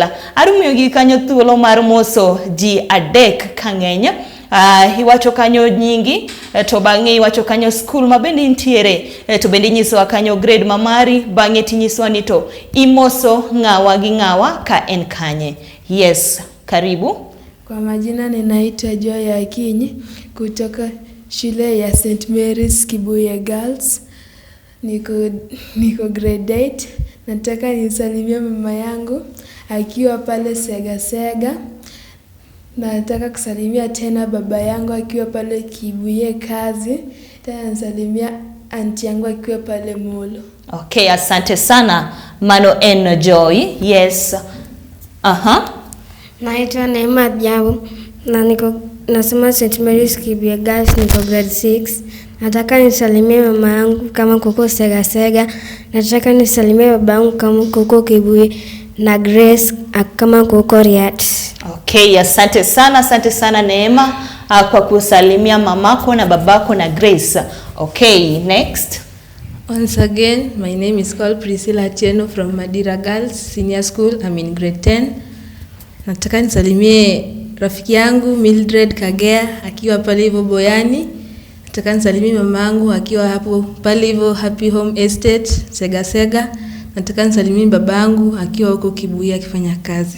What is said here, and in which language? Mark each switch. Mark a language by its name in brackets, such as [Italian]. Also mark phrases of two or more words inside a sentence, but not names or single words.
[Luo (Kenya and Tanzania)] Arumiyogi kanyo thuolo mar moso ji adek kang'eny. Iwacho kanyo nyingi, to bang'e iwacho kanyo school mabende intiere, to bende nyisowa kanyo grade mamari, bang'e tinyisowa ni to imoso ng'awa gi ng'awa ka en kanye. Yes, [Swahili] karibu. Kwa majina ninaitwa Joy Akinyi kutoka shule ya St. Mary's Kibuye Girls. Niko grade 8. Nataka nisalimie mama yangu akiwa pale Sega. Nataka kusalimia tena baba yangu akiwa pale Kibuye kazi. Tena nisalimia aunti yangu akiwa pale Molo. Okay, asante sana. [Luo (Kenya and Tanzania)] Mano en Joy. Yes. [Swahili] Naitwa Neema Diabu na nasoma St. Mary's Kibuye Girls, niko grade 6. Nataka nisalimie mama yangu kama kuko Sega. Nataka nisalimie baba yangu kama kuko Kibuye na Grace kama kuko Riat. Okay, asante sana Neema kwa kusalimia mamako na babako na Grace. [English] Okay, next. Once again, my name is called Priscilla Atieno from Madira Girls Senior School. I'm in grade 10. [Swahili] Nataka nisalimie rafiki yangu Mildred Kagea akiwa pale hivyo Boyani. Nataka nisalimie mamangu akiwa hapo pale hivyo Happy Home Estate Sega. Nataka nisalimie babangu akiwa huko Kibuye akifanya kazi.